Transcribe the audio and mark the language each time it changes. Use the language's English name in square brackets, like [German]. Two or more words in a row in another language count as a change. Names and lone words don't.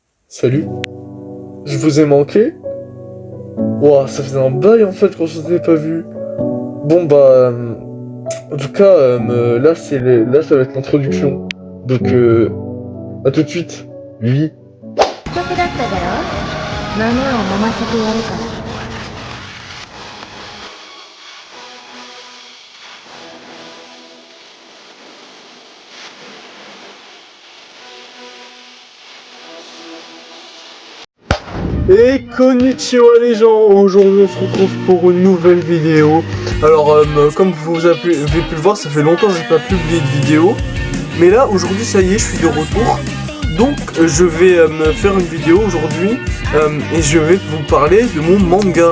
[French] Salut, je vous ai manqué? Ouah, ça faisait un bail en fait qu'on s'était pas vu. Bon en tout cas, là ça va être l'introduction. Donc à tout de suite. Oui. [Japanese] 得だっただろ。豆を飲ませてやるから。 [French] Et konnichiwa les gens, aujourd'hui on se retrouve pour une nouvelle vidéo. Alors comme vous avez pu le voir, ça fait longtemps que j'ai pas publié de vidéo. Mais là aujourd'hui ça y est, je suis de retour. Donc je vais me faire une vidéo aujourd'hui et je vais vous parler de mon manga.